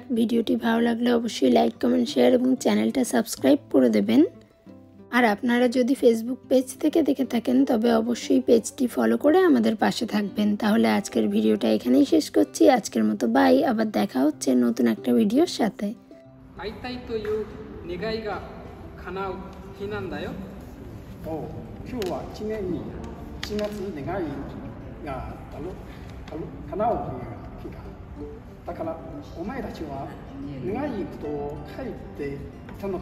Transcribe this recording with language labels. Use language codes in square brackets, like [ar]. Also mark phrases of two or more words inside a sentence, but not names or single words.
[bn] ভিডিওটি ভালো লাগলে অবশ্যই লাইক, কমেন্ট, শেয়ার এবং চ্যানেলটা সাবস্ক্রাইব করে দেবেন। আর আপনারা যদি ফেসবুক পেজ থেকে দেখে থাকেন তবে অবশ্যই পেজটি ফলো করে আমাদের পাশে থাকবেন। তাহলে আজকের ভিডিওটা এখানেই শেষ করছি। আজকের মতো বাই, আবার দেখা হচ্ছে নতুন একটা ভিডিওর সাথে। [ja] 会いたいという願いが叶う日なんだよ。おう、今日は1年に1月願いが叶う日がだからお前たちは願い事を書いていたのか。